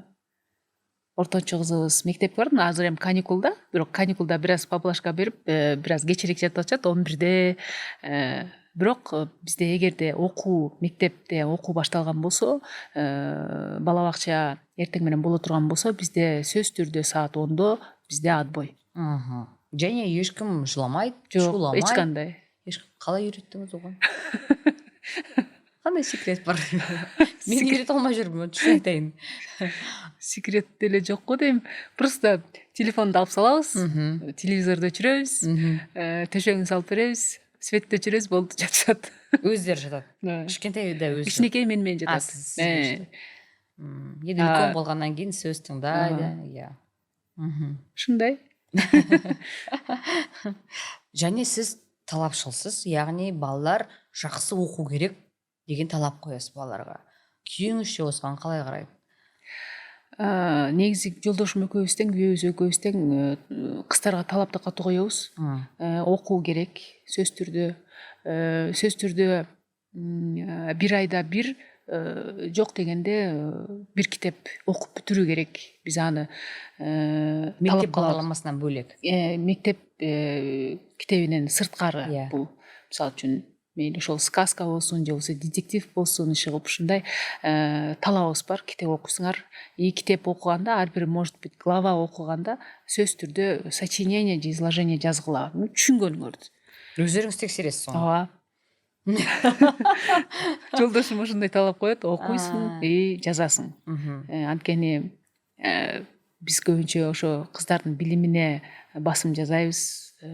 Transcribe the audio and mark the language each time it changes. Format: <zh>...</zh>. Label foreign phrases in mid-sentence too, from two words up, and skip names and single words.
<ky>Ортончо кызыбыз мектепке барат. Азыр эми каникулда, бирок каникулда бир аз поблажка берип, бир аз кечирээк жатып атышат, 11-де. Бирок бизде эгерде мектепте окуу башталган болсо, бала бакча эртең менен боло турган болсо, бизде сөзсүз түрдө саат 10-до бизде отбой.</ky> <kk>Және ешкім жыламайды, шуламайды.</kk> <ky>Эч кандай.</ky> <kk>Қалай үйреттіңіз оған? Қандай секрет бар? Мен үйрете алмай жүрмін, шын айтайын.</kk> <ky>Секрет деле жок го дейм. Просто телефонду алып салабыз, телевизорду өчүрөбүз, төшөгүн салып беребиз, светти өчүрөбүз, болду, жатышат.</ky> <kk>Өздері жатат. Кичкентайда өздері.</kk> <ky>Кичинекей менен жатат.</ky> <kk>Енді үлкен болғаннан кейін сөз тыңдайды, иә.</kk> <ky>Ушундай.</ky> <kk>Және сіз талапшылсыз, яғни балалар жақсы оқу керек деген талап қоясыз балаларға. Күйөөңүзчө осыған қалай қарайды?</kk> <ky>Негизи жолдошум экөөбүздөн, күйөөбүз экөөбүздөн кыздарга талапты катуу коебуз. Окуу керек, сөзсүз түрдө бир айда бир, жок дегенде бир китеп окуп бүтүрүү керек. Биз аны мектеп багдарламасынан бөлек. Мектеп китебинен сырткары бул. Мисалы үчүн мейли ошол сказка болсун, же болбосо детектив болсун, иши кылып ушундай талабыбыз бар. Китеп окуйсуңар. Китеп окуганда, ар бир</ky> <ru>может быть глава</ru> <ky>окуганда сөзсүз түрдө сочинение же изложение жазгыла, түшүнгөнүңөрдү. Өздөрүңүз текшересиз сону. Ооба. Жолдошум ушундай талап коет, окуйсуң, жазасың. Анткени биз көбүнчө ошо кыздардын билимине басым жасайбыз.</ky>